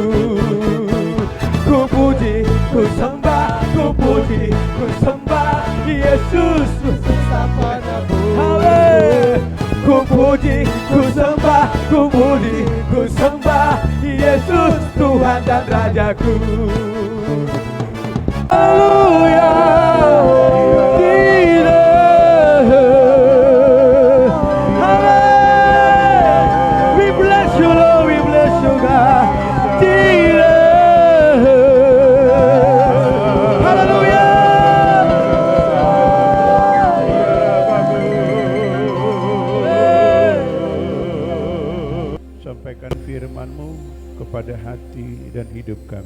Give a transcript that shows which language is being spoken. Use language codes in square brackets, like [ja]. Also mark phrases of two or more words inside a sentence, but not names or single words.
[id] Ku puji, ku sembah, ku puji, ku sembah Yesus padaku. Ku puji, ku sembah, ku puji, ku sembah Yesus Tuhan dan Rajaku. Haleluya. [en] We bless you, Lord. We bless you, God. [id] Haleluya. Sampaikan firman-Mu kepada hati dan hidup kami.